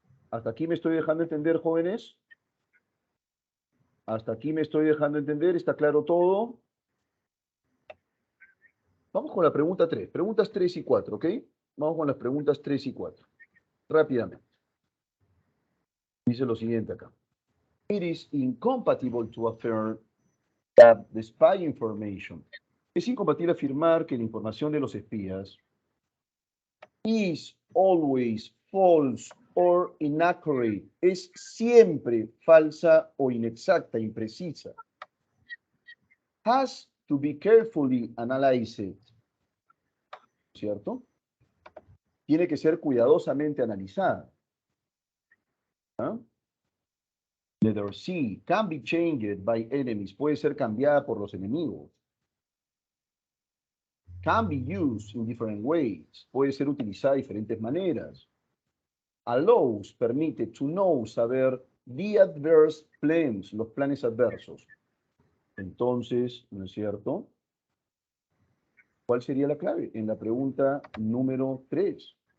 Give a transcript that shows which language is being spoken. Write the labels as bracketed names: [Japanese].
[Spanish] ¿Hasta aquí me estoy dejando entender, jóvenes? ¿Hasta aquí me estoy dejando entender? ¿Está claro todo? Vamos con la pregunta 3. Preguntas 3 y 4, ¿ok? Vamos con las preguntas 3 y 4. Rápidamente. Dice lo siguiente acá. [English] It is incompatible to affirm that the spy information. [Spanish] Es incompatible afirmar que la información de los espías [English] is always false or inaccurate. [Spanish] Es siempre falsa o inexacta, imprecisa. [English] Has to be carefully analyzed. [Spanish] ¿Cierto? Tiene que ser cuidadosamente analizada. ¿Ah? [English] Letter C, can be changed by enemies. [Spanish] Puede ser cambiada por los enemigos. [English] Can be used in different ways. [Spanish] Puede ser utilizada de diferentes maneras. [English] Allows, [Spanish] permite, [English] to know, [Spanish] saber, [English] the adverse plans, [Spanish] los planes adversos. Entonces, ¿no es cierto? ¿Cuál sería la clave? En la pregunta número 3.